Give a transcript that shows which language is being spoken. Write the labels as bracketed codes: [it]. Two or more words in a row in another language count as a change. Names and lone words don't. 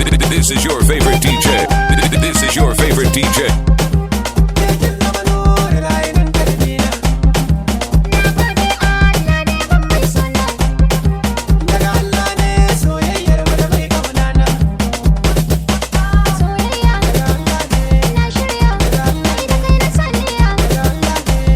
[en] This is your favorite D J. This is your favorite D J. [ha] Ke kin zama [ar] نور العين قلبنا. [ha] Na gode Allah ne ban mai suna. Daga Allah ne soyayyar mu da mai kauna na. Soyayya, Daga Allah ne. na shirya. Kai da kai na saniya. Daga Allah ne.